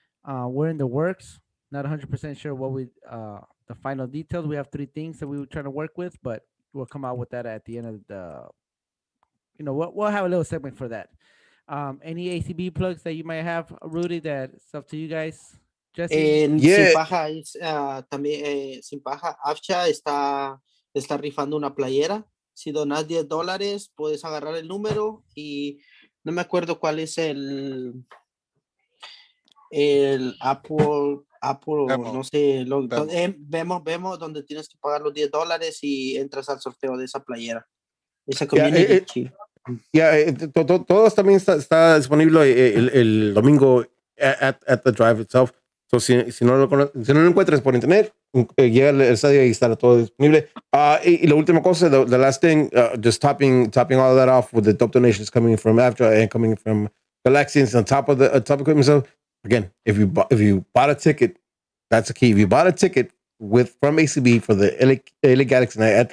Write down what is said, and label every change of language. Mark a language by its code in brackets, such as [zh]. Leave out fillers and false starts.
[en] We're in the works. Not 100% sure what the final details. We have 3 things that we were trying to work with, but we'll come out with that at the end of the. We'll have a little segment for that. Any ACB plugs that you might have, Rudy? That's up to you guys. Jesse. [es] Sin paja también sin paja. AFCHA está rifando una playera. Si donas $10, puedes agarrar el número y no me acuerdo cuál es el Apple, no sé, vemos donde tienes que pagar los $10 y entras al sorteo de esa playera. Esa community. Todos también está disponible el domingo [en] at the drive itself. [es] So, si no lo encuentras por internet, llega al estadio y está todo disponible. Y la última cosa, [en] the last thing, just topping all of that off with the top donations coming from AFTRA and coming from Galaxians on top of the equipment. So again, if you bought a ticket, that's the key. If you bought a ticket from ACB for the LA Galaxy night at